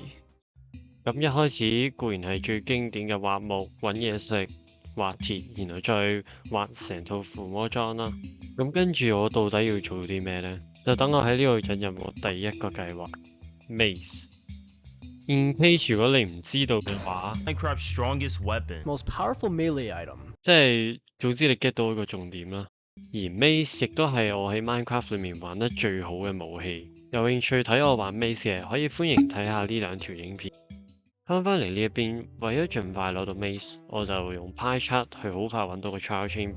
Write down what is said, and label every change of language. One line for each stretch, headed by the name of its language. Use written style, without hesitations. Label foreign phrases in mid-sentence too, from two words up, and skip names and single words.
Cantonese: 咁一開始固然係最經典嘅挖木、揾嘢食、挖鐵，然後再挖成套附魔裝啦。咁跟住我到底要做啲咩呢？就等我喺呢度引入我第一個計劃 Mace。
English: In case
Cantonese: 如果你唔知道嘅話
English: Minecraft's strongest weapon. Most powerful melee item.
Cantonese: 即係總之你 get 到一個重點啦。而 Mace 亦都係我喺 Minecraft 裏面玩得最好嘅武器。有興趣睇我玩 Mace 嘅，可以歡迎睇下呢2條影片。翻返嚟呢一邊，為咗盡快攞到 Mace， 我就用 PyChart 去好快揾到個 Trial Chamber。